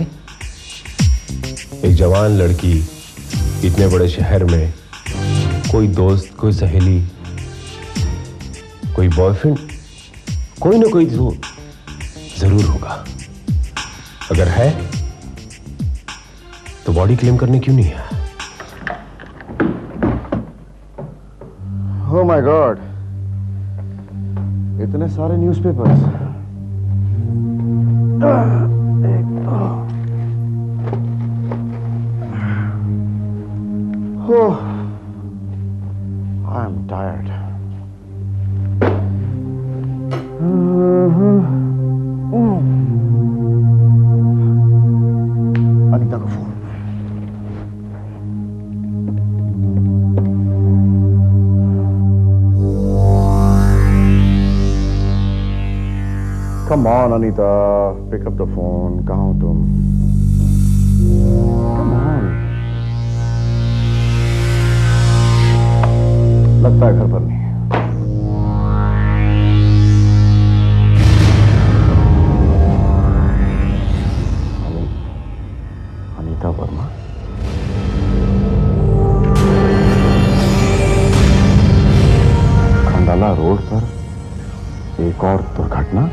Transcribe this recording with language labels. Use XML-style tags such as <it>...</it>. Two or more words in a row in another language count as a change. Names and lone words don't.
<hi>एक जवान लड़की इतने बड़े शहर में, कोई दोस्त, कोई सहेली, कोई बॉयफ्रेंड, कोई ना कोई तो जरूर होगा। अगर है तो</hi> <en>body claim</en> <hi>करने क्यों नहीं है?</hi> <en>Oh my God!</en> <hi>इतने सारे न्यूज़पेपर्स।</hi> <en>I am tired.</en> <hi>अनीता का फोन।</hi> <en>Come on, Anita, pick up the phone.</en> <hi>कहाँ हो तुम?</hi> <en>Come on.</en> <hi>लगता है घर पर नहीं है। अनीता वर्मा? खंडाला रोड पर एक और दुर्घटना।</hi>